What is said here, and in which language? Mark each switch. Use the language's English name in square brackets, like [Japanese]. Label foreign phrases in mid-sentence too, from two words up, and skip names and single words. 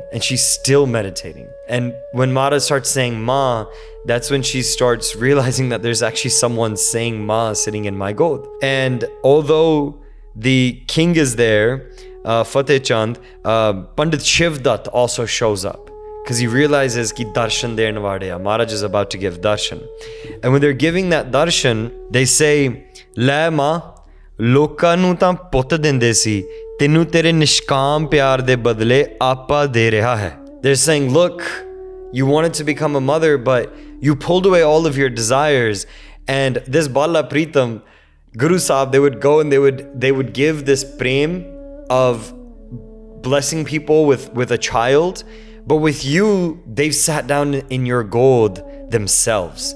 [English] And she's still meditating. And when Mata starts saying Ma, that's when she starts realizing that there's actually someone saying Ma sitting in my god. And although the king is there, Fateh Chand, Pandit Shivdat also shows up. Because he realizes [Punjabi] ਕਿ ਦਰਸ਼ਨ ਦੇਣ ਵਡਿਆ. [English] Maharaj is about to give darshan. And when they're giving that darshan, they say, [Punjabi] ਲੈ ਮਾਂ, ਲੋਕਾਂ ਨੂੰ ਤਾਂ ਪੁੱਤ ਦਿੰਦੇ ਸੀ, ਤੈਨੂੰ ਤੇਰੇ ਨਿਸ਼ਕਾਮ ਪਿਆਰ ਦੇ ਬਦਲੇ ਆਪਾ ਦੇ ਰਿਹਾ ਹੈ. [English] They're saying, look, you wanted to become a mother, but you pulled away all of your desires. And this Bala Pritam, Guru Sahib, they would go and they would give this prem of blessing people with a child. But with you, they've sat down in your god themselves.